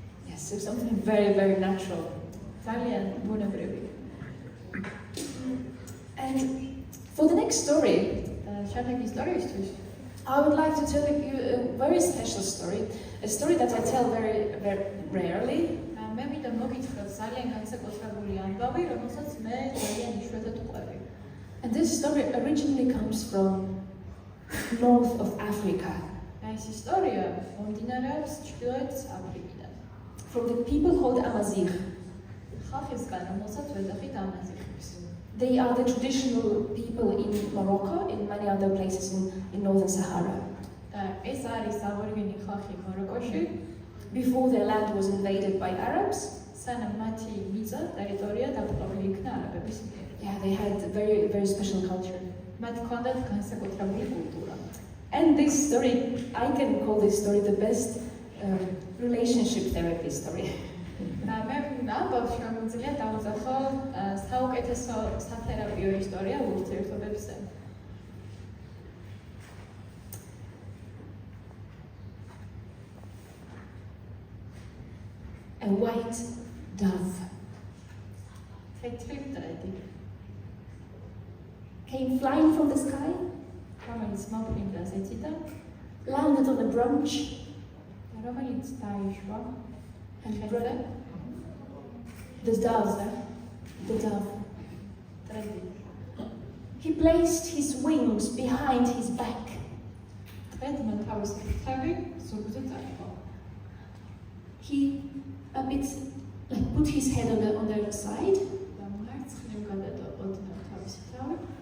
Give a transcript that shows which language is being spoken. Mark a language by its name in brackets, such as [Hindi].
[English] Yes, so something very, very natural. [Georgian] ძალიან ბუნებრივი. [English] And for the next story, [Georgian] შემდეგი ისტორიისთვის [English] I would like to tell you a very special story, a story that I tell very, very rarely. [Georgian] მე მინდა მოგითხრათ ძალიან განსაკუთრებული ამბავი, რომელსაც მე ძალიან იშვიათად ვყვები. [English] And this story originally comes from north of Africa. [Georgian] ეს ისტორია მომდინარეობს ჩრდილოეთ აფრიკიდან. [English] From the people called Amazigh. [Georgian] ხალხისგან, რომელსაც ვეძახით ამაზიღებს. [English] They are the traditional people in Morocco and many other places in northern Sahara. [Georgian] ეს არის აბორიგენი ხალხი მაროკოში. [English] Before their land was invaded by Arabs. [Georgian] სანამ მათი მიწა, ტერიტორია დაპყრობილი იქნა არაბების მიერ. [English] Yeah, they had a very, very special culture. [Georgian] მათ ჰქონდათ განსაკუთრებული კულტურა. [English] And this story, I can call this story the best relationship therapy story. [Georgian] მე ამბავს შემიძლია დავუძახო საუკეთესო სათერაპიო ისტორია ურთიერთობებზე. [English] A white dove [Georgian] თეთრი მტრედი [English] came flying from the sky, [Georgian] რომელიც მოფრინდა ზეთიდან, [English] landed on a branch, [Georgian] რომელიც დაიშვა [English] and [Georgian] ხეზე. [English] the dove. [Georgian] მტრედი [English] He placed his wings behind his back. [Georgian] მტრედმა თავის ფრთები ზურგზე წაიღო. [English] He a bit like put his head on the side, [Georgian] და მარცხნივ გადადო ოდნავ თავისი თავი